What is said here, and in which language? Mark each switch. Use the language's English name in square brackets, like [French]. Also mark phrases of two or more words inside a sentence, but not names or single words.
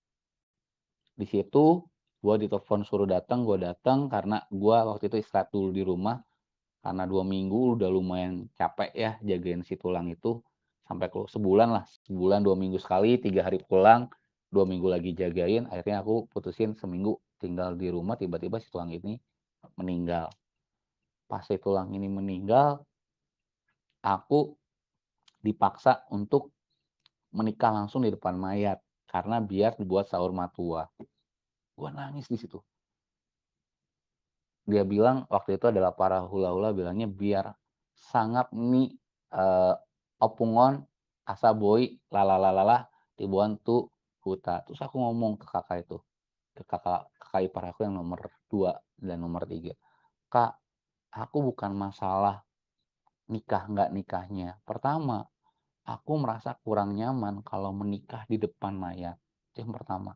[Indonesian] Di situ gua ditelepon suruh datang, gua datang karena gua waktu itu istirahat dulu di rumah, karena 2 minggu udah lumayan capek ya jagain si tulang itu, sampai sebulan lah, sebulan 2 minggu sekali, 3 hari pulang, 2 minggu lagi jagain, akhirnya aku putusin seminggu tinggal di rumah, tiba-tiba si tulang ini meninggal. Pas si tulang ini meninggal, aku dipaksa untuk menikah langsung di depan mayat, karena biar dibuat [Batak Toba] saur matua. [Indonesian] Gua nangis di situ. Dia bilang waktu itu adalah para hula-hula bilangnya, "Biar [Batak Toba] sangap ni, eee, opungon asa boi lalalalah tibuan tu huta." [Indonesian] Terus aku ngomong ke kakak itu, ke kakak ipar aku yang nomor 2 dan nomor 3, "Kak, aku bukan masalah nikah nggak nikahnya. Pertama, aku merasa kurang nyaman kalau menikah di depan mayat." Itu yang pertama.